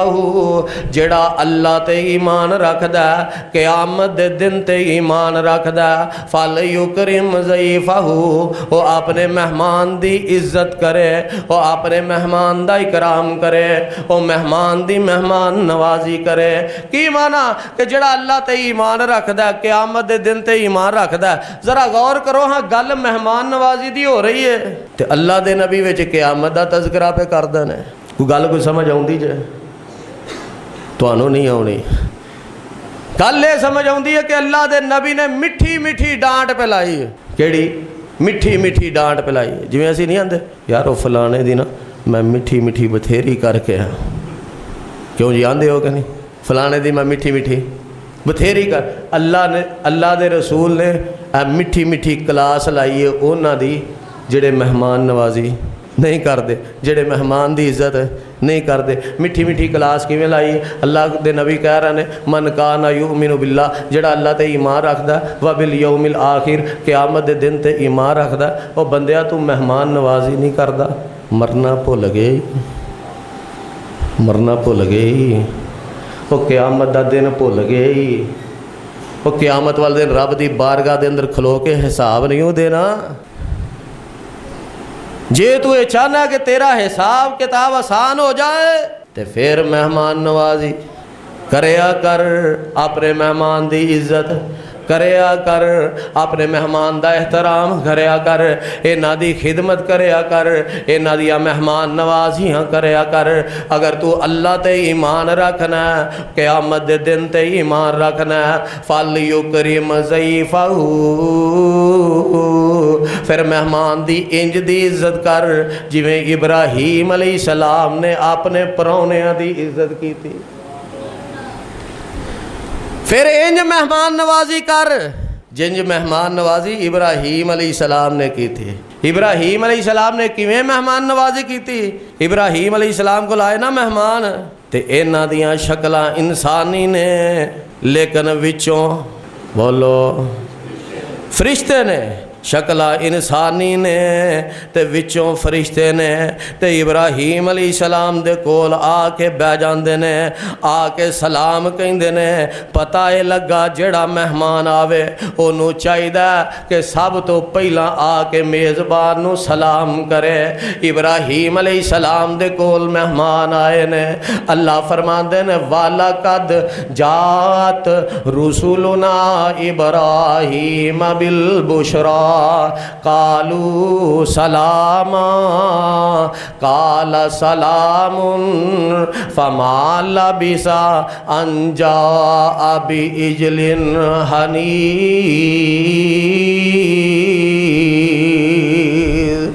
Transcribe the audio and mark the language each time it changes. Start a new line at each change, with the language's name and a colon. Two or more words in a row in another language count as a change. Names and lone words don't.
Punjabi: جڑا اللہ تے ایمان رکھدا ہے, قیامت دے دن تے ایمان رکھدا ہے,
Arabic: فلیکرم ضیفہ,
Punjabi: وہ اپنے مہمان دی عزت کرے, وہ اپنے مہمان دا اکرام کرے, وہ مہمان دی مہمان نوازی کرے. کی معنی کہ جڑا اللہ تے ایمان رکھدا ہے, قیامت دے دن تے ایمان رکھدا ہے. ذرا غور کرو ہاں گل مہمان نوازی دی ہو رہی ہے تے اللہ دے نبی وچ قیامت دا تذکرہ پہ کردے نے. کوئی گل کوئی سمجھ آؤندی جے؟ تانوں نہیں آونی. گل یہ سمجھ آؤندی ہے کہ اللہ دے نبی نے میٹھی میٹھی ڈانٹ پہ لائی ہے. کیڑی میٹھی میٹھی ڈانٹ پہ لائی ہے. جویں اسی نہیں آندے یار وہ فلانے دی نا میں میٹھی میٹھی بتھیری کر کے ہاں. کیوں جی آندے ہو کہ نہیں؟ فلانے دی میں میٹھی میٹھی بتھیری کر. اللہ دے رسول نے میٹھی میٹھی کلاس لائی ہے اونا دی جڑے مہمان نوازی نہیں کر دے, جڑے مہمان دی عزت نہیں کر دے. میٹھی میٹھی کلاس کیویں لائی ہے؟ اللہ دے نبی کہہ رہے ہیں
Arabic: من کان یؤمن باللہ,
Punjabi: جڑا اللہ تے ایمان رکھدا ہے,
Arabic: وبالیوم الآخر,
Punjabi: قیامت دے دن تے ایمان رکھدا ہے. او بندیا تو مہمان نوازی نہیں کردا, مرنا بھول گئے, مرنا بھول گئے. وہ قیامت دا دن بھول گئے. وہ قیامت والے دن رب دی بارگاہ دے اندر کھلو کے حساب نہیں دینا. جے تو یہ چاہنا کہ تیرا حساب کتاب آسان ہو جائے تو پھر مہمان نوازی کریا کر, اپنے مہمان دی عزت کریا کر, اپنے مہمان دا احترام کریا کر, انہاں دی خدمت کریا کر, انہاں دی مہمان نوازیاں کریا کر. اگر تو اللہ تے ایمان رکھنا ہے, قیامت دے دن تے ایمان رکھنا ہے,
Arabic: فلیکرم ضیفہ,
Punjabi: پھر مہمان دی انج دی عزت کر جویں ابراہیم علیہ السلام نے اپنے پرونیاں دی عزت کی تھی. پھر انج مہمان نوازی کر جنج مہمان نوازی ابراہیم علیہ السلام نے کی تھی. ابراہیم علیہ السلام نے کیویں مہمان نوازی کی تھی؟ ابراہیم علیہ السلام کو لائے نا مہمان تے انہاں دیاں شکلاں انسانی نے لیکن وچوں بولو فرشتے نے. شکلہ انسانی نے تے وچوں فرشتے نے. تے ابراہیم علیہ السلام دے کول آ کے بہ جاندے نے, آ کے سلام کہندے نے. پتہ اے لگا جڑا مہمان آوے اونوں چاہیدا کہ سب تو پہلا آ کے میزبان نو سلام کرے. ابراہیم علیہ السلام دے کول مہمان آئے نے. اللہ فرماندے نے
Arabic: وَلَقَدْ جَاءَتْ رُسُلُنَا إِبْرَاهِيمَ بِالْبُشْرَىٰ قالوا سلاما قال سلام فما لبث ان جاء بعجل حنیذ.